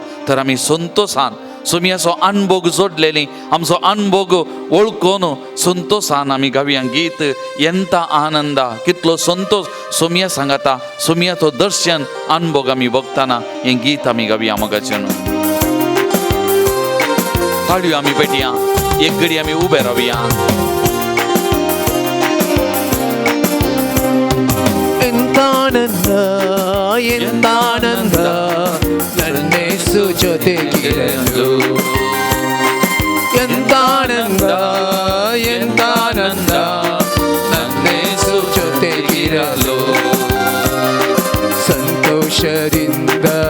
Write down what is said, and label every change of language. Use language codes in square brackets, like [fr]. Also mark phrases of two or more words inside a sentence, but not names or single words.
[kok] तर आमी संतोशान सोम्याचो अनुभव जोडलेली आमचो अनुभव वळखून संतोशान आमी गावया गीत येंता आनंदा. कितलो संतोष सोम्या सांगता, सोम्याचो दर्शन अनुभव आमी भोगतना हें गीत आमी गावया मोगाचेनो. ताळयो आमी पेटया, एक घडी आमी उबे रावया. [kn] ಎಂತಾನಂದ ಎಂತಾನಂದ ನನ್ನೇಸು ಜೊತೆಗಿರಲು, ಎಂತಾನಂದ ಎಂತಾನಂದ ನನ್ನೇಸು ಜೊತೆಗಿರಲು, ಸಂತೋಷದಿಂದ